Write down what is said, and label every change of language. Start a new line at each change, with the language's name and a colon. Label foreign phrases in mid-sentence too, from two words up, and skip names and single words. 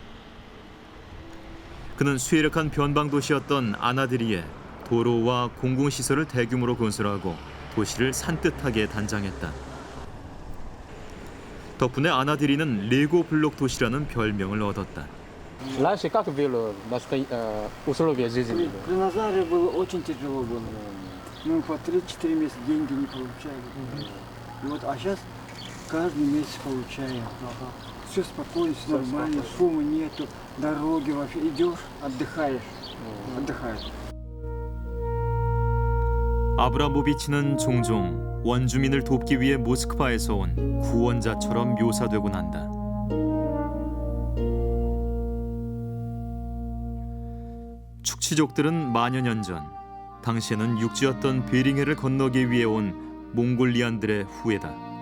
Korean: 그는 수혜력한 변방 도시였던 아나드리에 도로와 공공시설을 대규모로 건설하고 도시를 산뜻하게 단장했다. 덕분에 아나드리는 레고 블록 до시라는 별명을 얻었다.
Russian: Раньше как было условия жизни? При Назаре было очень тяжело было. Мы по 3-4 месяца деньги не получали. И вот, а сейчас каждый месяц получаем. Все спокойно, все нормально, шума нету, дороги вообще. Идешь, отдыхаешь. Отдыхаешь.
Korean: 아브라모비치는 종종 원주민을 돕기 위해 모스크바에서 온 구원자처럼 묘사되곤 한다. 축치족들은 만여 년 전 당시에는 육지였던 베링해를 건너기 위해 온 몽골리안들의 후예다.